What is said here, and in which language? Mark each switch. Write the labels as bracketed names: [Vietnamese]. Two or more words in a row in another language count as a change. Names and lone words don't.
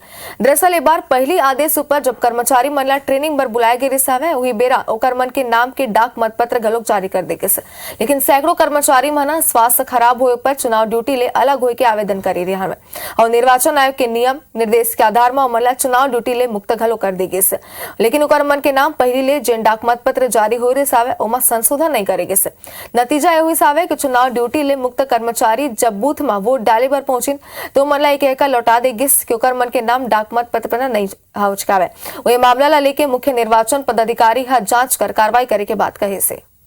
[Chhattisgarhi] दरअसल एक बार पहली आदेश ऊपर जब कर्मचारी मन ला ट्रेनिंग बर बुलाए गए रिसावे वही बेरा ओकर मन के नाम के डाक मतपत्र घलोक जारी कर देगे से लेकिन सैकड़ों कर्मचारी मन स्वास्थ्य खराब होए पर चुनाव ड्यूटी ले अलग होए के आवेदन करे रहे हैं और निर्वाचन आयोग के नियम निर्देश के आधार में मन ला चुनाव ड्यूटी ले मुक्त घलोक कर देगे से लेकिन ओकर मन के नाम पहली ले जेन डाक मतपत्र जारी हो रिसावे ओमा संशोधन नहीं करेगे से नतीजा यही सावे कि चुनाव ड्यूटी ले मुक्त कर्मचारी जब बूथ में वोट डाले बर पहुंचिन तो मन ला एक लौटा देगिस क्योंकि मन के नाम डाक मत पत्र पर नहीं हचकावे वही मामला ला लेके मुख्य निर्वाचन पदाधिकारी हा जांच कर कार्रवाई करे के बात कहे से